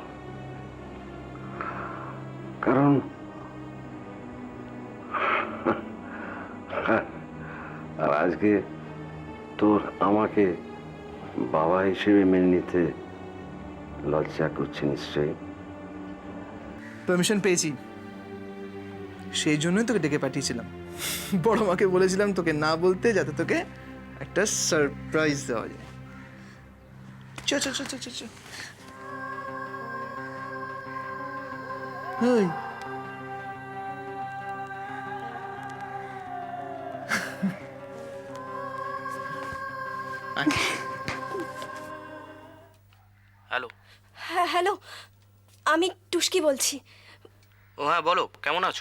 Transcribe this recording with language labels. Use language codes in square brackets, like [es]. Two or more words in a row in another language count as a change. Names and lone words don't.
[bn] কারণ আর আজকে তোর আমাকে বাবা হিসেবে মেনে নিতে লজ্জা করছে নিশ্চয়ই। পারমিশন পেয়েছি, সেই জন্যই তোকে ডেকে পাঠিয়েছিলাম। বড় মাকে বলেছিলাম তোকে না বলতে, যাতে তোকে একটা সারপ্রাইজ দেওয়া যায়। চ চ চ চ চ চ। হেই, হ্যালো। হ্যাঁ হ্যালো, আমি টুস্কি বলছি। ও হ্যাঁ, বলো কেমন আছো?